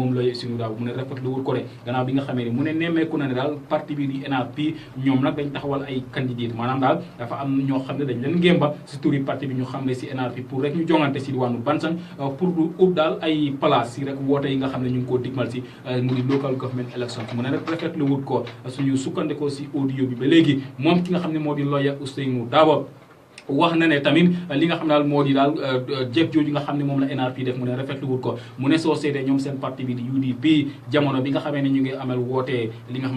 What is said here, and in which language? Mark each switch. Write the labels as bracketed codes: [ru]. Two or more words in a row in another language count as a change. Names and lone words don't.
[wo] moom lay Ousainou Darboe mu ne rafetlu wul ko de gannaaw bi nga xamee ne mu ne nemmeeku na ne daal parti bi di NRP ñoom nag dañ taxawal ay candidat maanaam daal dafa am ñoo xam ne dañ leen ngémba si turi parti bi ñu xam ne si NRP pour rek ñu jongante si diwaanu Bansang pour du ut daal ay place si rek woote yi nga xam ne ñu ngi koo digmal si mu di [en] local government election [wo] mu ne rek rafetlu wut ko suñu sukkandikoo si audio bi ba léegi moom ki nga xam ne moo di lawyer Ousainou Darboe wax na ne tamit li nga xam ne daal moo di daal jëf jooju nga xam ne moom la NRP def mu ne rafetlu wut ko mu ne soo seetee ñoom seen parti bi di UDP jamono bi nga xamee ne ñu ngi amal wootee li nga xam ne